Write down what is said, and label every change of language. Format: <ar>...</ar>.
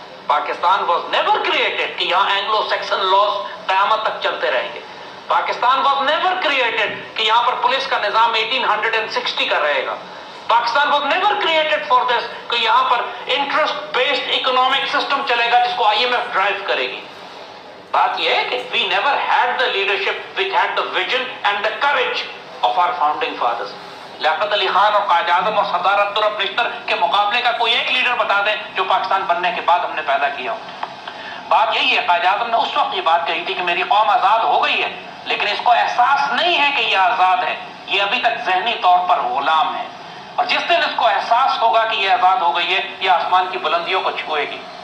<ur>Pakistan</ur> <en>was never created</en> <ur>کہ یہاں</ur> <en>Anglo Saxon laws</en> <ur>قیامت تک چلتے رہیں گے. پاکستان</ur> <en>was never created</en> <ur>کہ یہاں پر پولیس کا نظام 1860 کا رہے گا. Pakistan</ur> <en>was never created for this</en> <ur>کہ یہاں پر</ur> <en>interest based economic system</en> <ur>چلے گا جس کو IMF ڈرائیو کرے گی. بات یہ ہے کہ</ur> <en>We never had the leadership which had the vision and the courage of our founding fathers.</en> <ur>Liaquat Ali Khan اور قائد اعظم اور سردار عبدالرب نشتر کے مقابلے کا کوئی ایک لیڈر بتا دیں جو پاکستان بننے کے بعد ہم نے پیدا کیا ہو. بات یہی ہے، قائد اعظم نے اس وقت یہ بات کہی تھی کہ میری قوم آزاد ہو گئی ہے، لیکن اس کو احساس نہیں ہے کہ یہ آزاد ہے، یہ ابھی تک ذہنی طور پر غلام ہے، اور جس دن اس کو احساس ہوگا کہ یہ آزاد ہو گئی ہے یہ آسمان کی بلندیوں کو چھوئے گی.</ur>